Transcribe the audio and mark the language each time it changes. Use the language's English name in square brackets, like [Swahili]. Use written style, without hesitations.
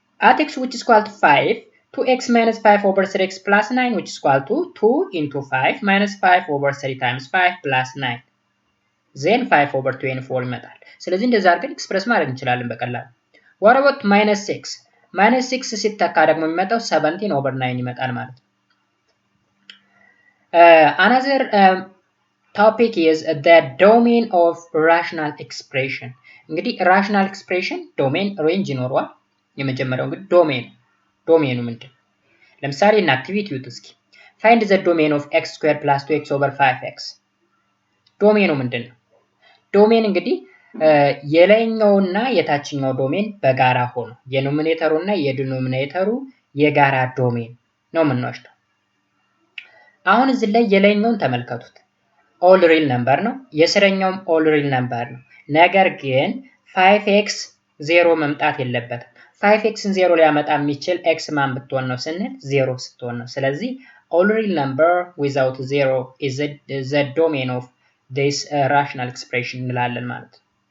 [English] at x which is equal to 5 2x minus 5 over 3x plus 9 which is equal to 2 into 5 minus 5 over 3 times 5 plus 9 then 5 over 24 [Amharic] ይመጣል። ስለዚህ እንደዛ አድርገን ኤክስፕረስ ማድረግ እንችላለን በቀላሉ። [English] what about minus 6 [Amharic] ሲተካ ደግሞ የሚመጣው 17 over 9 ይመጣል ማለት ነው። [English] another topic is the domain of rational expression. [Amharic] እንግዲህ rational expression domain range ይኖረዋል። የመጀመሪያው እንግዲህ ዶሜኑ ምንድን? ለምሳሌ እና አክቲቪቲ ውስጥ እስኪ [English] find the domain of x squared plus 2x over 5x. [Amharic] ዶሜኑ ምንድን ነው? ዶሜን እንግዲህ የላይኛውና የታችኛው ዶሜን በጋራ ሆኖ የኖሚኔተሩና የዲኖሚኔተሩ የጋራ ዶሜን ነው የምንወስደው። አሁን እዚህ ላይ የላይኛውን ተመልከቱት። ኦል ሪል ነምበር ነው። የስረኛውም ኦል ሪል ነምበር ነው። ነገር ግን 5x 0 መምጣት የለበትም። 5xን 0 ሊያመጣ የሚችል x ማን ብትሆን ነው ስንል 0 ስትሆን ነው። ስለዚህ [English] all real number without 0 is the domain of this rational expression [Amharic] እንላለን ማለት ነው።